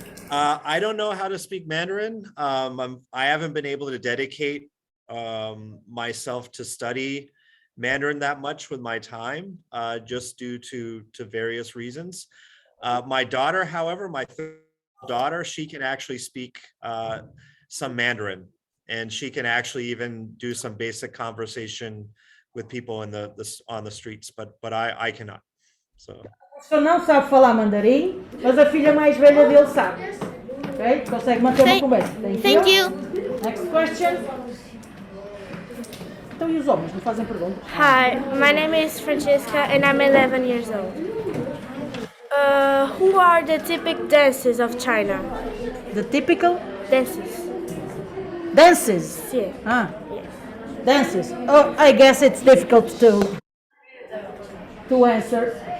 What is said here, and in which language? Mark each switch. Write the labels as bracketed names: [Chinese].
[English] I don't know how to speak Mandarin. I haven't been able to dedicate myself to study Mandarin that much with my time, just due to various reasons. My daughter, however, my third daughter, she can actually speak some Mandarin, and she can actually even do some basic conversation with people in on the streets, but I cannot. So. [Portuguese] O não sabe falar mandarim, mas a filha mais velha dele sabe. Ok? Consegue manter uma conversa. [English] Thank you. Next question. [Portuguese] Então, e os homens não fazem perguntas? [English] Hi, my name is Francesca and I'm 11 years old. Who are the typical dances of China? The typical Dances. dances. Yeah. Ah, dances. Oh, I guess it's difficult to answer.